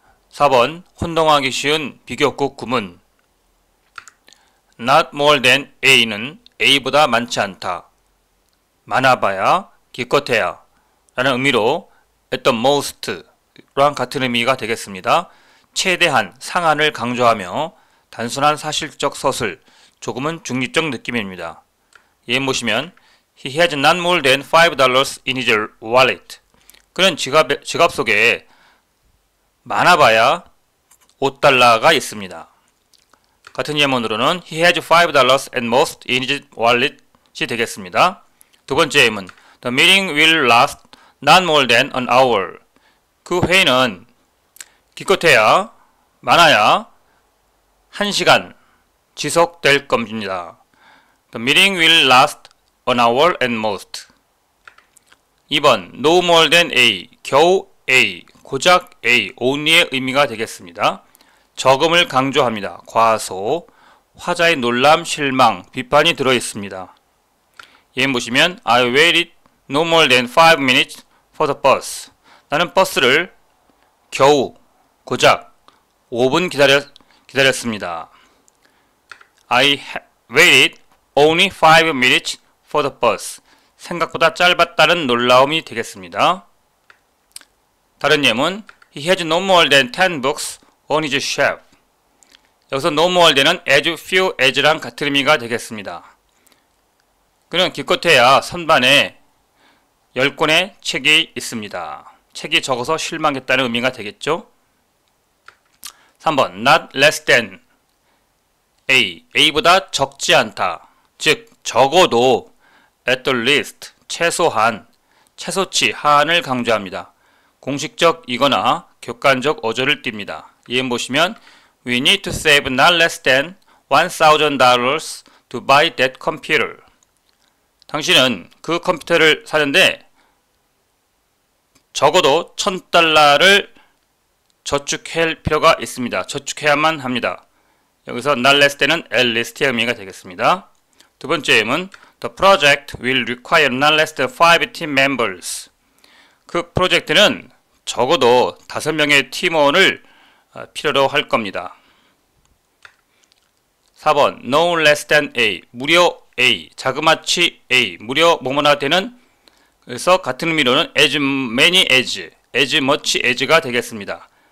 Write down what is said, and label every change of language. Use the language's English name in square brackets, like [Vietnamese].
[Korean] 4번 혼동하기 쉬운 비교급 구문 Not more than A는 A보다 많지 않다. 많아봐야 기껏해야 라는 의미로 at the most 랑 같은 의미가 되겠습니다. 최대한 상한을 강조하며 단순한 사실적 서술, 조금은 중립적 느낌입니다. 예문 보시면 [English] He has not more than $5 in his wallet. [Korean] 그는 지갑 속에 많아봐야 $5가 있습니다. 같은 예문으로는 [English] He has $5 at most in his wallet이 [Korean] 되겠습니다. 두 번째 예문 The meeting will last not more than an hour. 그 회의는 기껏해야 많아야 1시간 지속될 겁니다. [English] The meeting will last an hour at most. 2번 No more than A, [Korean] 겨우 A, 고작 A, only의 의미가 되겠습니다. 적음을 강조합니다. 과소, 화자의 놀람, 실망, 비판이 들어있습니다. 예문 보시면 [English] I waited no more than 5 minutes for the bus. [Korean] 나는 버스를 겨우, 고작 5분 기다렸습니다. [English] I waited only 5 minutes for the bus. [Korean] 생각보다 짧았다는 놀라움이 되겠습니다. 다른 예문 [English] He has no more than 10 books on his shelf. [Korean] 여기서 no more than은 as few as랑 같은 의미가 되겠습니다. 그는 기껏해야 선반에 10권의 책이 있습니다. 책이 적어서 실망했다는 의미가 되겠죠. 3번 not less than A, A보다 적지 않다. 즉 적어도 at the least, 최소한, 최소치, 한을 강조합니다. 공식적이거나 객관적 어조를 띱니다. 예문 보시면 [English] We need to save not less than $1,000 to buy that computer. [Korean] 당신은 그 컴퓨터를 사는데 적어도 $1,000를 저축할 필요가 있습니다. 저축해야만 합니다. 여기서 not less than은 at least의 의미가 되겠습니다. 두 번째 예문 [English] The project will require not less than 5 team members. [Korean] 그 프로젝트는 적어도 5명의 팀원을 필요로 할 겁니다. 4번 No less than A, 무려 A, 자그마치 A, 무려 뭐뭐나 되는 그래서 같은 의미로는 as many as much as가 되겠습니다.